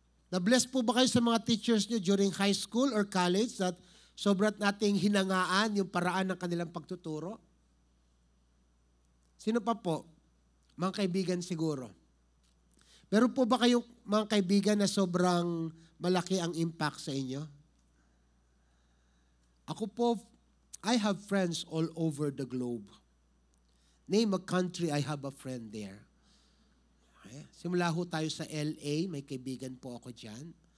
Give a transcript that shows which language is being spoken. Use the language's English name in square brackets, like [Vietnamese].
[Filipino] Na-bless po ba kayo sa mga teachers nyo [English] during high school or college [Filipino] that sobrang nating hinangaan yung paraan ng kanilang pagtuturo? Sino pa po? Mga kaibigan siguro. Meron po ba kayong mga kaibigan na sobrang malaki ang impact sa inyo? Ako po, [English] I have friends all over the globe. Name a country, I have a friend there. Okay. [Filipino] Simula ho tayo sa LA, may kaibigan po ako dyan.